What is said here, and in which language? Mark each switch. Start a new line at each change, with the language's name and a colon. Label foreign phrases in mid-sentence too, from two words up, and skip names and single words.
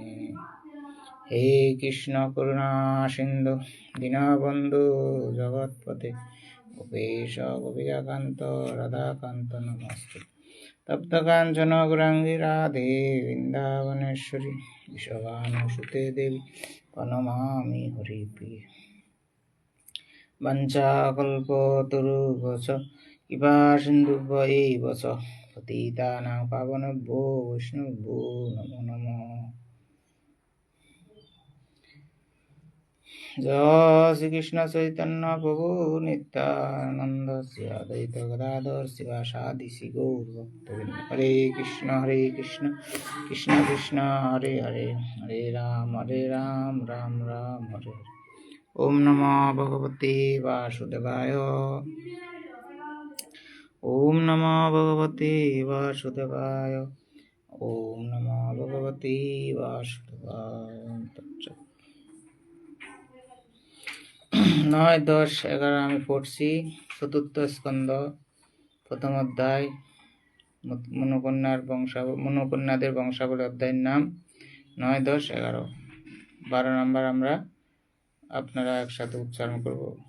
Sanskrit: হে কৃষ্ণ করুণা সিন্ধু দীনবন্ধু জগৎপতে গোপেশ গোপিকাকান্ত রাধাকান্ত নমস্তে। তপ্ত কাঞ্চন গৌরাঙ্গী রাধে বৃন্দাবনেশ্বরী বিশ্বভানুসুতে দেবী প্রণমামি হরিপ্রিয়ে। বঞ্চাকল্পতরুভ্যশ্চ কৃপা সিন্ধুভ্য এব চ পতিতানাং পাবনেভ্যো বৈষ্ণবেভ্যো নমো নমঃ। জয় শ্রীকৃষ্ণ চৈতন্য প্রভু নিত্যানন্দ শ্রী অদ্বৈত গদাধর শিবাসাদি শ্রী গৌর ভক্তবৃন্দ। হরে কৃষ্ণ কৃষ্ণ কৃষ্ণ হরে হরে, হরে রাম রাম রাম হরে হরে। ওম নমো ভগবতে বাসুদেবায়। ওম নমো ভগবতে বাসুদেবায়। ওম নমো ভগবতে বাসুদেবায়।
Bangla: 9, 10, 11 আমি পড়ছি। চতুর্থ স্কন্ধ প্রথম অধ্যায়, মনুকন্যাদের বংশাবলী অধ্যায়ের নাম 9, 10, 11, 12 নম্বর আমরা আপনারা একসাথে উচ্চারণ করব।